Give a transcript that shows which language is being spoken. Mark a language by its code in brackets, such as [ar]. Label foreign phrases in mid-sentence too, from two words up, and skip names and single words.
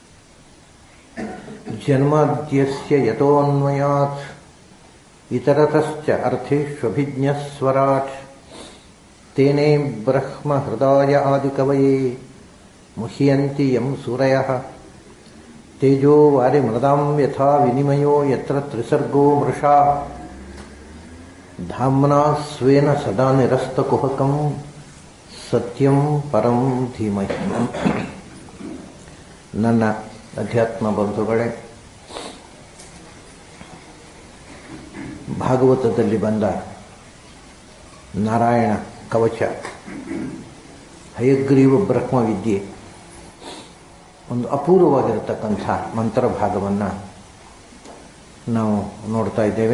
[sa] जन्माद्यस्य यतोऽन्वयात् इतरतश्च अर्थेष्वभिज्ञस्वराट् तेने ब्रह्महृदाय आदिकवये मुह्यन्ति यं सूरयः तेजो वारिमृदां यथा विनिमयो यत्र त्रिसर्गो मृषा धाम्ना स्वेन सदा निरस्तकुहकं सत्यं परं धीमहि. [kn] ನನ್ನ ಅಧ್ಯಾತ್ಮ ಬಂಧುಗಳೇ, ಭಾಗವತದಲ್ಲಿ ಬಂದ ನಾರಾಯಣ ಕವಚ ಹಯಗ್ರೀವ ಬ್ರಹ್ಮವಿದ್ಯೆ ಒಂದು ಅಪೂರ್ವವಾಗಿರತಕ್ಕಂಥ ಮಂತ್ರ ಭಾಗವನ್ನು ನಾವು ನೋಡ್ತಾ ಇದ್ದೇವೆ.